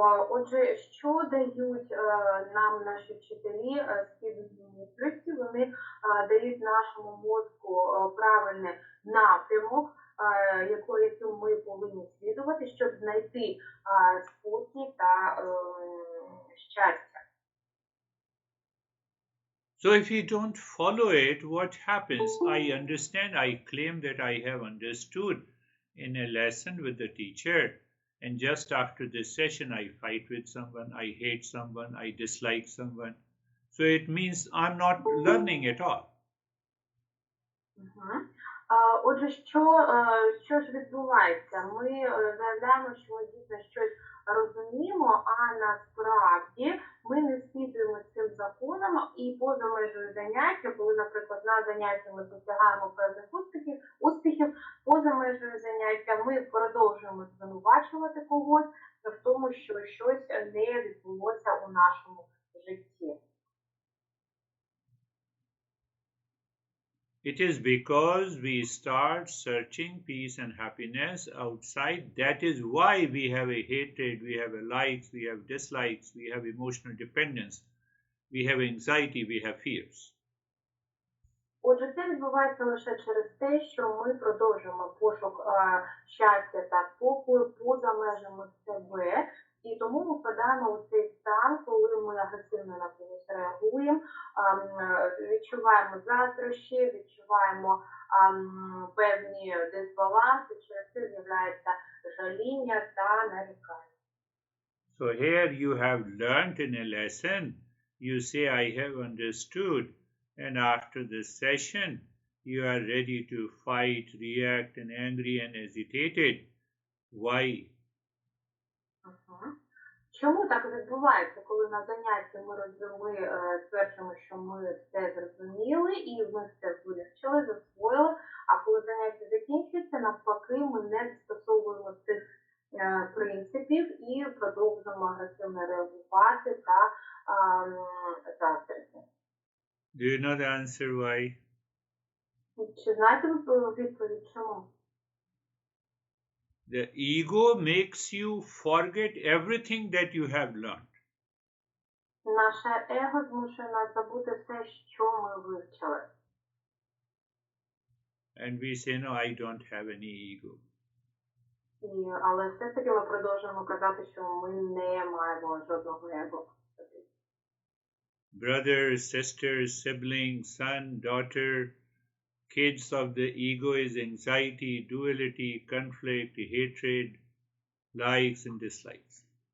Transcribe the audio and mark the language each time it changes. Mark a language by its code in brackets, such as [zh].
[uk] Отже, що дають нам наші вчителі східної мудрості? Вони дають нашому мозку правильний напрямок, яким ми повинні слідувати, щоб знайти спокій та щастя. [en] So if you don't follow it, what happens? I understand, I claim that I have understood in a lesson with the teacher, and just after this session I fight with someone, I hate someone, I dislike someone. So it means I'm not learning at all. [uk] Отже, що ж відбувається? Ми заявляємо, що ми дійсно щось розуміємо, а насправді ми не слідуємо цим законам, і поза межою заняття, коли, наприклад, на занятті ми досягаємо певних успіхів, поза межою заняття ми продовжуємо звинувачувати когось в тому, що щось не відбулося у нашому житті. [en] It is because we start searching peace and happiness outside. That is why we have a hatred, we have a likes, we have dislikes, we have emotional dependence, we have anxiety, we have fears. [uk] Отже, це відбувається лише через те, що ми продовжуємо пошук щастя та спокою поза межами себе, і тому ми впадаємо у цей стан, коли ми агресивно на когось реагуємо, відчуваємо заздрощі, відчуваємо певні дисбаланси, через це з'являється жаління та нарікання. [en] So here you have learnt in a lesson, you say I have understood, and after this session you are ready to fight, react, and angry and agitated. Why? [uk] Чому так відбувається, коли на занятті ми стверджуємо, що ми все зрозуміли і ми все вивчили, засвоїли, а коли заняття закінчується, навпаки, ми не застосовуємо цих принципів і продовжуємо агресивно реагувати та заздрити. [en] Do you know the answer why? [uk] Чи знаєте ви відповідь чому? [en] The ego makes you forget everything that you have learned. [uk] Наше его змушує нас забути все, що ми вивчили. [en] And we say, no, I don't have any ego. [uk] Але все ж таки ми продовжуємо казати, що ми не маємо жодного его. [en] Brother, sister, sibling, son, daughter, kids of the ego is anxiety, duality, conflict, hatred, likes and dislikes.